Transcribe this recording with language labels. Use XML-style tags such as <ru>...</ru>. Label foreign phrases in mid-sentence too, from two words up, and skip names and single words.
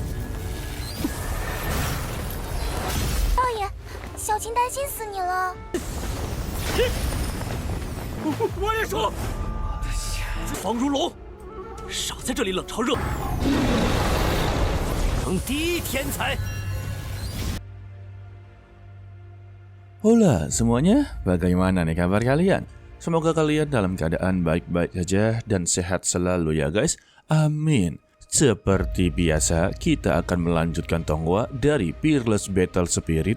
<zh>少爷，小琴担心死你了。我也说，方如龙，少在这里冷嘲热讽，成第一天才。</zh> <id>Hola semuanya, bagaimana nih kabar kalian? Semoga kalian dalam keadaan baik-baik saja dan sehat selalu ya guys. Amin. Seperti biasa, kita akan melanjutkan Tonghua dari Peerless Battle Spirit.</id>